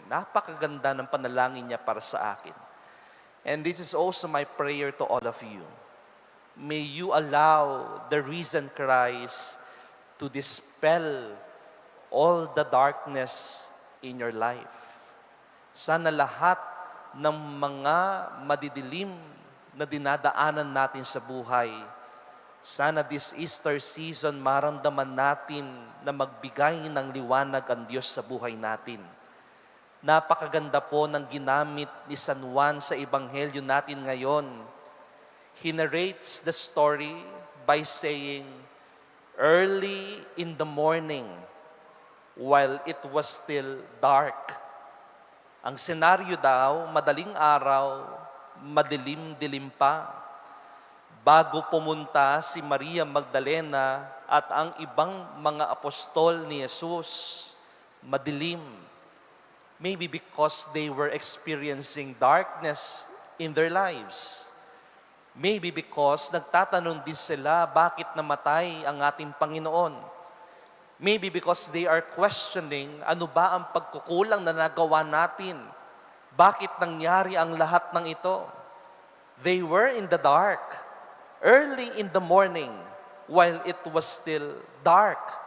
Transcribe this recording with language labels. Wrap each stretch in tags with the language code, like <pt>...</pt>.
<tl>Napakaganda ng panalangin niya para sa akin.</tl> <en>And this is also my prayer to all of you. May you allow the risen Christ to dispel all the darkness in your life.</en> <tl>Sana lahat ng mga madidilim na dinadaanan natin sa buhay, sana</tl> <en>this Easter season</en> <tl>maramdaman natin na magbigay ng liwanag ang Diyos sa buhay natin. Napakaganda po ng ginamit ni San Juan sa Ebanghelyo natin ngayon.</tl> <en>He narrates the story by saying, early in the morning, while it was still dark.</en> <tl>Ang senaryo daw, madaling araw, madilim-dilim pa. Bago pumunta si Maria Magdalena at ang ibang mga apostol ni Jesus, madilim.</tl> <en>Maybe because they were experiencing darkness in their lives. Maybe because</en> <tl>nagtatanong din sila, bakit namatay ang ating Panginoon?</tl> <en>Maybe because they are questioning,</en> <tl>ano ba ang pagkukulang na nagawa natin? Bakit nangyari ang lahat ng ito?</tl> <en>They were in the dark, early in the morning, while it was still dark.</en>